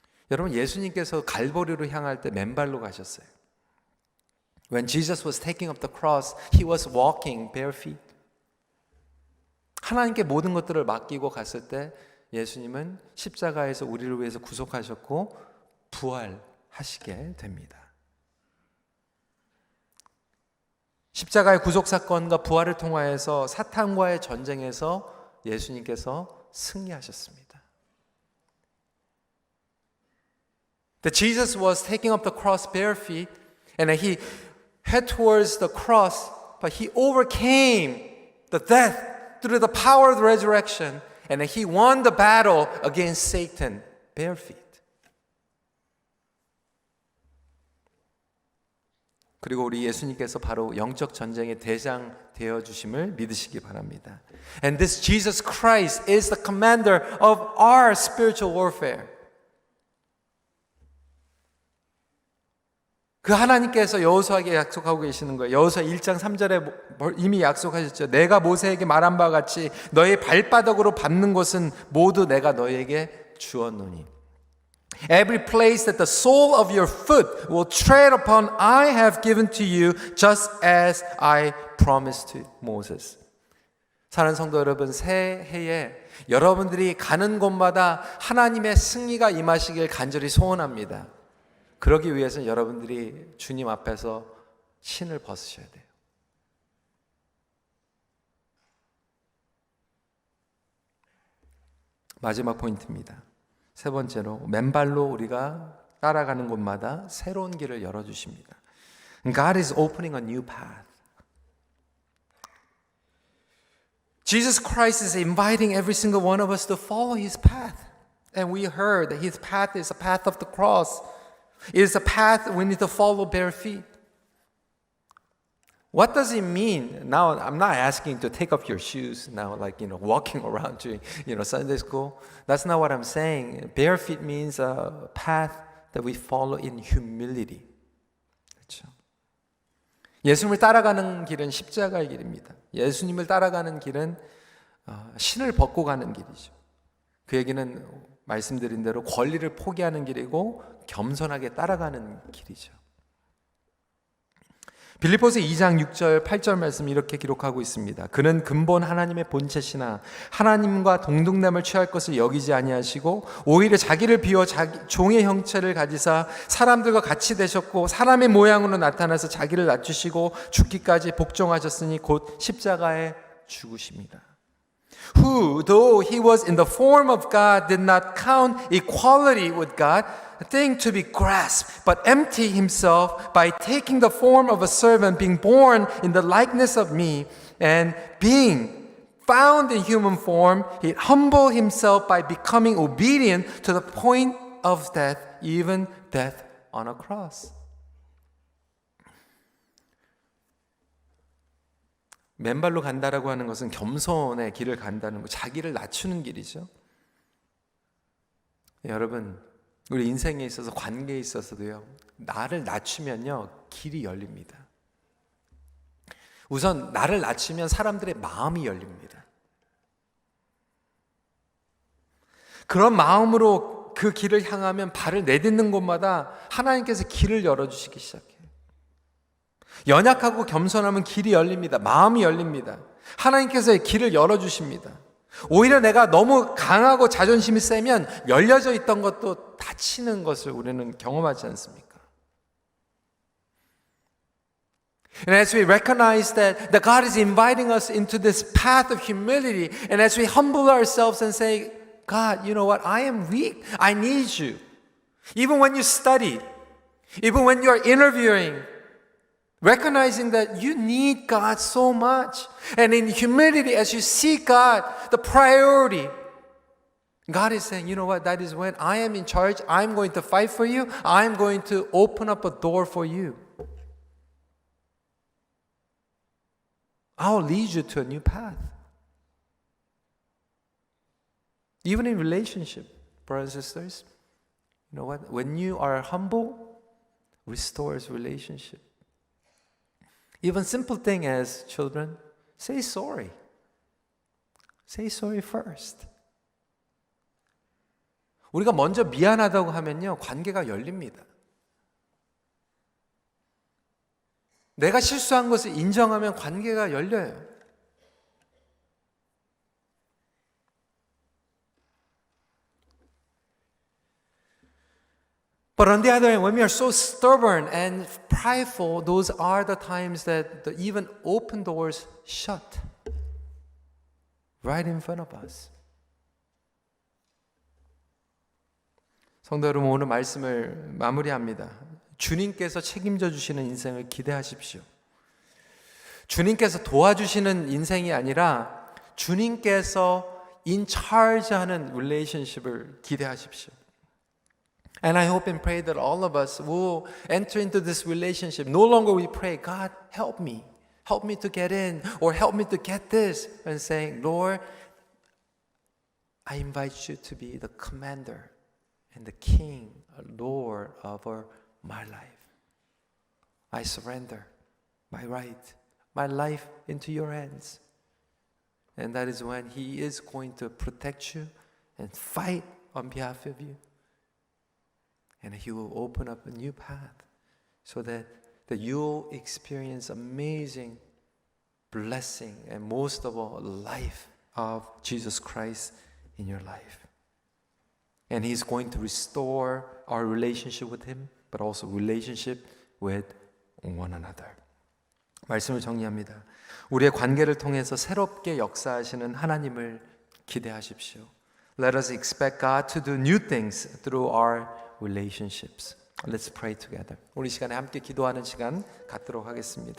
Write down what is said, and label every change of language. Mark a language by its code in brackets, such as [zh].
[ko] 여러분, 예수님께서 갈보리로 향할 때 맨발로 가셨어요. [en] When Jesus was taking up the cross, he was walking bare feet. [ko] 하나님께 모든 것들을 맡기고 갔을 때 예수님은 십자가에서 우리를 위해서 구속하셨고 부활하시게 됩니다. 십자가의 구속사건과 부활을 통하여서 사탄과의 전쟁에서 예수님께서 승리하셨습니다. [en] That Jesus was taking up the cross bare feet and he head towards the cross, but he overcame the death through the power of the resurrection, and he won the battle against Satan bare feet. [ko] 그리고 우리 예수님께서 바로 영적 전쟁의 대장 되어 주심을 믿으시기 바랍니다. [en] And this Jesus Christ is the commander of our spiritual warfare. [ko] 그 하나님께서 여호수아에게 약속하고 계시는 거예요. 여호수아 1장 3절에 이미 약속하셨죠. 내가 모세에게 말한 바와 같이 너의 발바닥으로 밟는 곳은 모두 내가 너에게 주었노니. [en] Every place that the sole of your foot will tread upon, I have given to you, just as I promised to Moses. [ko] 사랑하는 성도 여러분, 새해에 여러분들이 가는 곳마다 하나님의 승리가 임하시길 간절히 소원합니다. 그러기 위해서는 여러분들이 주님 앞에서 신을 벗으셔야 돼요. 마지막 포인트입니다. 세 번째로, 맨발로 우리가 따라가는 곳마다 새로운 길을 열어주십니다. [en] God is opening a new path. Jesus Christ is inviting every single one of us to follow His path. And we heard that His path is a path of the cross. It is a path we need to follow bare feet. What does it mean? Now, I'm not asking to take off your shoes now, like, walking around during, Sunday school. That's not what I'm saying. Bare feet means a path that we follow in humility. [ko] 그렇죠? 예수님을 따라가는 길은 십자가의 길입니다. 예수님을 따라가는 길은 신을 벗고 가는 길이죠. 그 얘기는 말씀드린 대로 권리를 포기하는 길이고 겸손하게 따라가는 길이죠. 빌립보서 2장 6절 8절 말씀 이렇게 기록하고 있습니다. 그는 근본 하나님의 본체시나 하나님과 동등됨을 취할 것을 여기지 아니하시고 오히려 자기를 비워 종의 형체를 가지사 사람들과 같이 되셨고 사람의 모양으로 나타나서 자기를 낮추시고 죽기까지 복종하셨으니 곧 십자가에 죽으십니다. Who, though he was in the form of God, did not count equality with God a thing to be grasped, but emptied himself by taking the form of a servant, being born in the likeness of me, and being found in human form, he humbled himself by becoming obedient to the point of death, even death on a cross. 맨발로 간다라고 하는 것은 겸손의 길을 간다는 거, 자기를 낮추는 길이죠. 여러분, 우리 인생에 있어서 관계에 있어서도요, 나를 낮추면요 길이 열립니다. 우선 나를 낮추면 사람들의 마음이 열립니다. 그런 마음으로 그 길을 향하면 발을 내딛는 곳마다 하나님께서 길을 열어주시기 시작해요. 연약하고 겸손하면 길이 열립니다. 마음이 열립니다. 하나님께서 길을 열어주십니다. 오히려 내가 너무 강하고 자존심이 세면 열려져 있던 것도 닫히는 것을 우리는 경험하지 않습니까? [en] And as we recognize that God is inviting us into this path of humility, and as we humble ourselves and say, God, you know what? I am weak. I need you. Even when you study, even when you're interviewing, recognizing that you need God so much. And in humility, as you seek God, the priority, God is saying, you know what? That is when I am in charge. I'm going to fight for you. I'm going to open up a door for you. I'll lead you to a new path. Even in relationship, brothers and sisters, you know what? When you are humble, restores relationship. Even simple thing as children, say sorry. Say sorry first. [ko] 우리가 먼저 미안하다고 하면요, 관계가 열립니다. 내가 실수한 것을 인정하면 관계가 열려요. [en] But on the other hand, when we are so stubborn and prideful, those are the times that the even open doors shut right in front of us. [ko] 성도 여러분, 오늘 말씀을 마무리합니다. 주님께서 책임져 주시는 인생을 기대하십시오. 주님께서 도와주시는 인생이 아니라 주님께서 [en] in charge [ko] 하는 relationship을 기대하십시오. [en] And I hope and pray that all of us will enter into this relationship. No longer we pray, God, help me to get in, or help me to get this, and saying, Lord, I invite you to be the commander and the king, Lord of my life. I surrender my right, my life into your hands. And that is when He is going to protect you and fight on behalf of you. And He will open up a new path so that you'll experience amazing blessing and most of all, life of Jesus Christ in your life. And He's going to restore our relationship with Him, but also relationship with one another. [ko] 말씀을 정리합니다. 우리의 관계를 통해서 새롭게 역사하시는 하나님을 기대하십시오. [en] Let us expect God to do new things through our relationships. Let's pray together. [ko] 우리 시간에 함께 기도하는 시간 갖도록 하겠습니다.